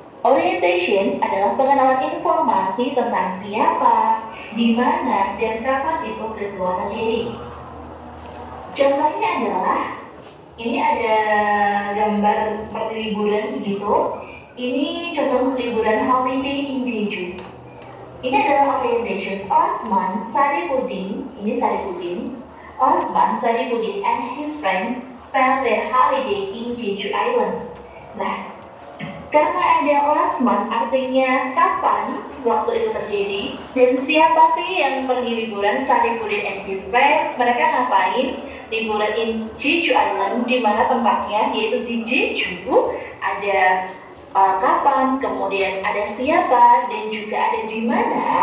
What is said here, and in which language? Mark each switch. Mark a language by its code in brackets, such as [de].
[id] Orientation adalah pengenalan informasi tentang siapa, di mana, dan kapan itu peristiwa terjadi. Contohnya adalah, ini ada gambar seperti liburan begitu. Ini contoh liburan [en] holiday in Jeju. [id] Ini adalah orientation. Osman Saripudin, ini Saripudin. [en] Osman Saripudin and his friends spend their holiday in Jeju Island. [id] Nah, karena ada Osman artinya kapan waktu itu terjadi, dan siapa sih yang pergi liburan, [en] Saripudin and his friends, [id] mereka ngapain liburan [en] in Jeju Island, [id] di mana tempatnya yaitu di Jeju, ada kapan, kemudian ada siapa, dan juga ada di mana.